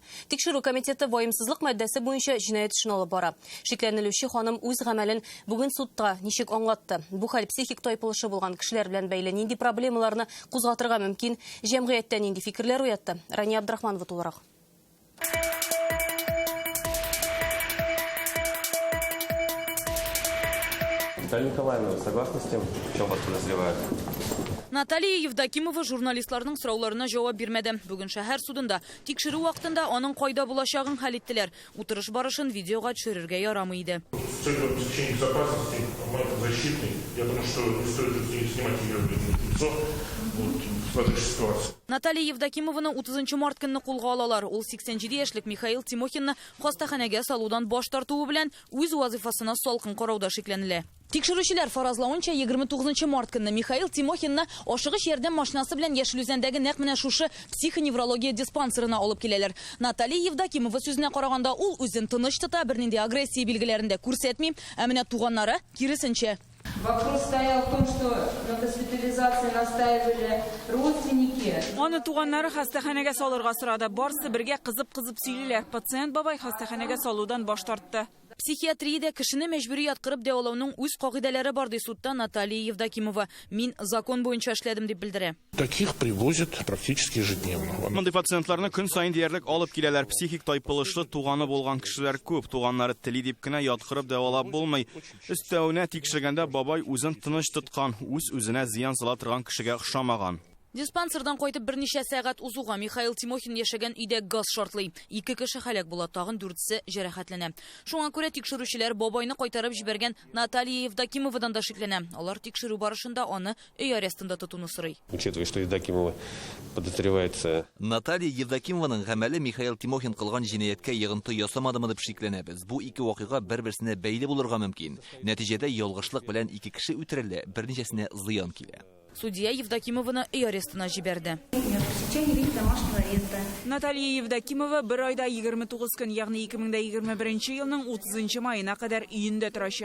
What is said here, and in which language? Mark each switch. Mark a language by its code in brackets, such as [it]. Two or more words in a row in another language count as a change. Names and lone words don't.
[tt] Тикшерү комитеты ваемсызлык мәддәсе буенча җинаять эшен алып бара. Шикләнелүче ханым үз гамәлен бүген судта ничек аңлатты? Бу хәл психик тайпылышы булган кешеләр белән бәйле нинди проблемаларны кузгатырга мөмкин? Җәмгыятьтә нинди фикерләр уятты? Рания Абдрахманова тулырак. [ru] Наталья Николаевна, вы согласны с тем, в чем вас подозревают? [tt] Наталья Евдокимова журналистларның сорауларына жауап бирмәде. Бүген шәһәр судында тикшерү вакытында аның кайда булачагын хәл иттеләр. Утырыш барышын видеога төшерергә ярамый иде. [ru] С целью обеспечения безопасности, защитный, я думаю, что не стоит снимать ее лицо в сложившейся ситуации. [tt] Наталья Евдокимованы 30 март көнне кулга алалар. Ул 87 яшьлек Михаил Тимохинны хастаханәгә салудан баш тартуы белән үз вазифасына салкын карауда шикләнелә. Тикшерүчеләр фаразлавынча 29 март көнне Михаил Тимохинны ашыгыч ярдәм машинасы белән Яшелүзәндәге нәкъ менә шушы психоневрология диспансерына алып киләләр. Наталья Евдокимова сүзенә караганда, ул үзен тыныч тота, бернинди агрессия билгеләрен дә күрсәтми, ә менә туганнары киресенчә. [ru] Вопрос стоял в том, что на госпитализации настаивали родственники. [tt] Аны туганнары хастаханәгә салырга сорады. Барысы бергә кызып сөйлиләр. Пациент бабай хастаханәгә салудан баш тартты. Психиатриядә кешене мәҗбүри яткырып дәвалауның үз кагыйдәләре бар ди судта Наталья Евдокимова. Мин закон буенча эшләдем дип белдерә. [ru] Таких привозят практически ежедневно. [tt] Мондый пациентларны көн сайын диярлек алып киләләр. Психик тайпылышлы туганы булган кешеләр күп. Туганнары тели дип кенә яткырып дәвалап булмый. Өстәвенә тикшергәндә бабай үзен тыныч тоткан, үз-үзенә зыян сала торган кешегә охшамаган. Диспансердан кайтып берничә сәгать узуга Михаил Тимохин яшәгән өйдә газ шартлый. 2 кеше һәлак була, тагын 4-се җәрәхәтләнә. Шуңа күрә тикшерүчеләр бабайны кайтарып җибәргән Наталья Евдокимовадан да шикләнә. Алар тикшерү барышында аны өй арестында тотуны сорый. [ru] Учитывая, что Евдокимова подозревается. [tt] Наталья Евдокимованың гамәле Михаил Тимохин кылган җинаяткә йогынты ясамадымы дип шикләнәбез. Бу ике вакыйга бер-берсенә бәйле булырга мөмкин. Нәтиҗәдә ялгышлык белән 2 кеше үтерелә, берничәсенә зыян килә. Судья Евдокимованы өй арестына җибәрде. Наталья Евдокимова бер айда 29 көн, ягъни 2021 елның 30 майына кадәр өендә торачак.